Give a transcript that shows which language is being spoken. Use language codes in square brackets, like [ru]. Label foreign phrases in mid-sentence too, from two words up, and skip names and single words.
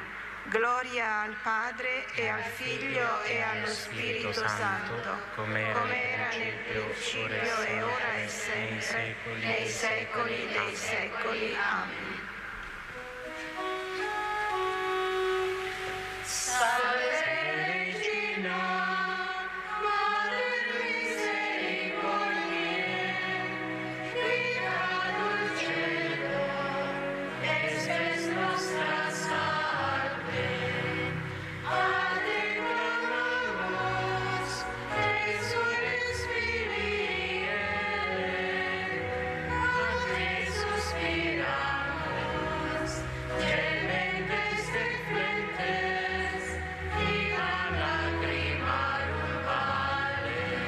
[it] Gloria al Padre e al Figlio e allo Spirito Santo, come era nel principio e ora e sempre, nei secoli dei secoli. Amen. [la] Salve Regina, Madre misericordie, vita dulcedo, espes nostra salve, a te clamamos, exules Filii, a te suspiramos, gementes et flentes, via lacrimarum vale.